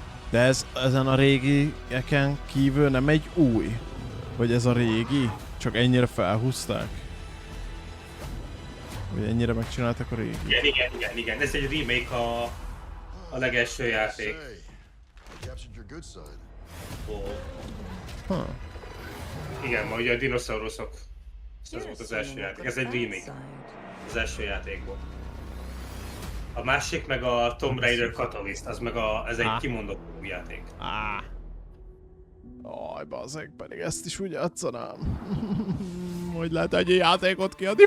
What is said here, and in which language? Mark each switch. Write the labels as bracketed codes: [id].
[hu] De ez ezen a régieken kívül nem egy új? Vagy ez a régi? Csak ennyire felhúzták? Vagy ennyire megcsináltak a régi? Igen. Ez egy remake a legelső játék. [en] Say, you captured your good side. Huh. [hu] Igen, ma ugye a dinoszauruszok. Ez volt az első játék. Ez egy remake. Az első játékból. A másik meg a Tomb Raider Catalyst, az meg ez egy kimondott új játék. Aj, bazzeg, pedig ezt is úgy játszanám. Hogy lehet egy játékot kiadni?